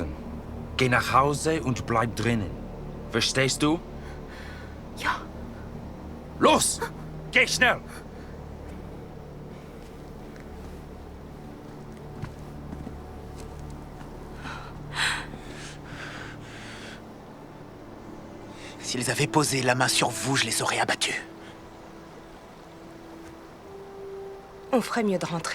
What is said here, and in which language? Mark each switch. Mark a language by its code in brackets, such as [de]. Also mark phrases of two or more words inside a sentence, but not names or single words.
[de] Geh nach Hause und bleib drinnen. Verstehst du? Ja. Los! Geh schnell! [fr] S'ils avaient posé la main sur vous, je les aurais abattus. On ferait mieux de rentrer.